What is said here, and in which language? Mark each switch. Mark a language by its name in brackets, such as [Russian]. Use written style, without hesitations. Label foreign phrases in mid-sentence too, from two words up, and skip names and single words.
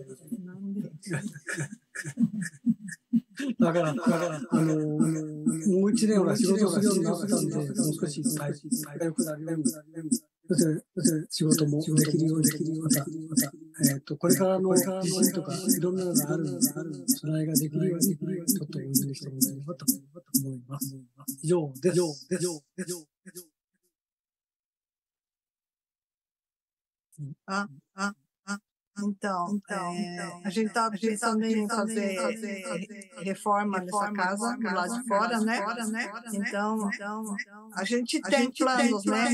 [Japanese] だから、もう一年は仕事するようになったんで、もう少し体調が良くなるように、仕事もできるように、また、これからの地震とかいろんなのがあるので、備えができるように、ちょっとお祈りしてもらえればと思います。以上です。 [Portuguese] Então, a gente está pensando em fazer reforma nessa casa, do lado de fora, né? Então, a gente tem planos, né?